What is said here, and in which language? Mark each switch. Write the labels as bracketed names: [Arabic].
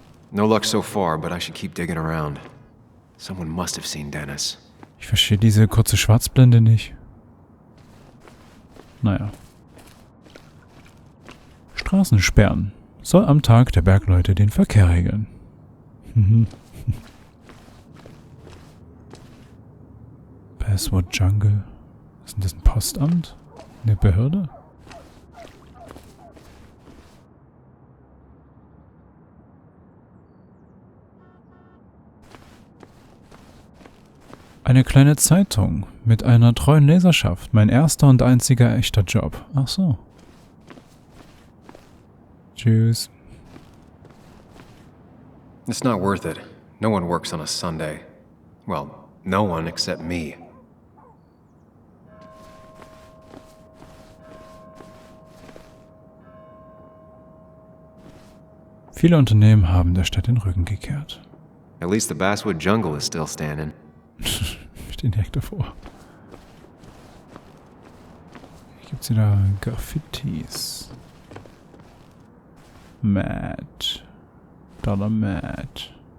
[English] No luck so far, but I should keep digging around. Someone must have seen Dennis. [German] Ich verstehe diese kurze Schwarzblende nicht. Naja. Straßensperren. Soll am Tag der Bergleute den Verkehr regeln. Basswood Jungle. Ist denn das ein Postamt? Eine Behörde? Eine kleine Zeitung mit einer treuen Leserschaft. Mein erster und einziger echter Job. Ach so. Tschüss. [English] It's not worth it. No one works on a Sunday. Well, no one except me. [German] Viele Unternehmen haben der Stadt den Rücken gekehrt. [English] At least the Basswood Jungle is still standing. [German] Wir stehen direkt davor. Hier gibt es wieder Graffitis. Matt. Dollar Matt.